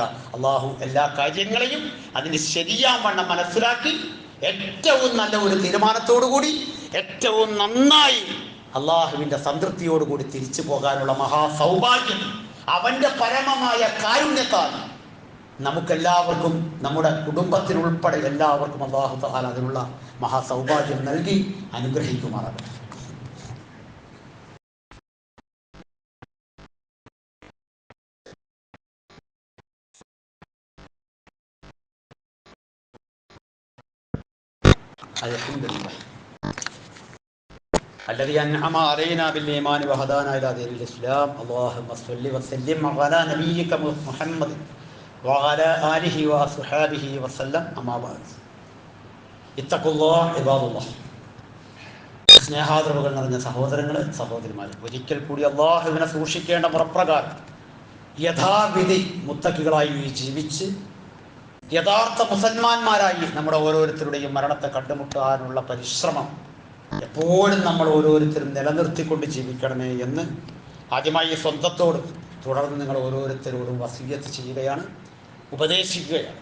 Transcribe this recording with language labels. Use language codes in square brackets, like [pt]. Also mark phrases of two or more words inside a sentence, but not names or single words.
[ml] അല്ലാഹു എല്ലാ കാര്യങ്ങളെയും അതിന് ശരിയാവണ്ണം മനസ്സിലാക്കി ഏറ്റവും നല്ല ഒരു തീരുമാനത്തോടുകൂടി ഏറ്റവും നന്നായി അള്ളാഹുവിൻ്റെ സംതൃപ്തിയോടുകൂടി തിരിച്ചു പോകാനുള്ള മഹാസൗഭാഗ്യം അവൻ്റെ പരമമായ കാരുണ്യത്താൽ നമുക്കെല്ലാവർക്കും, നമ്മുടെ കുടുംബത്തിനുൾപ്പെടെ എല്ലാവർക്കും [ar] الله تعالى [ml] അതിനുള്ള മഹാസൗഭാഗ്യം നൽകി അനുഗ്രഹിക്കുമാറാകട്ടെ. [ar] അൽഹംദുലില്ലാഹ് الذي أنعم علينا بالإيمان وهدانا إلى دين الإسلام. اللهم صل وسلم على نبيك محمد وعلى آله وصحبه وسلم. أما بعد اتقوا الله عباد الله. [ml] സ്നേഹാദരവുകൾ നിറഞ്ഞ സഹോദരങ്ങളെ, സഹോദരിമാരെ, ഒരിക്കൽ കൂടി അള്ളാഹുവിനെ സൂക്ഷിക്കേണ്ട മുറപ്രകാരം യഥാവിധി മുത്തക്കികളായി ജീവിച്ച് യഥാർത്ഥ മുസൽമാന്മാരായി നമ്മുടെ ഓരോരുത്തരുടെയും മരണത്തെ കണ്ടുമുട്ടാനുള്ള പരിശ്രമം എപ്പോഴും നമ്മൾ ഓരോരുത്തരും നിലനിർത്തിക്കൊണ്ട് ജീവിക്കണമേ എന്ന് ആദ്യമായി സ്വന്തത്തോടും തുടർന്ന് നിങ്ങൾ ഓരോരുത്തരോടും വസിയ്യത്ത് ചെയ്യുകയാണ്, ഉപദേശിക്കുകയാണ്.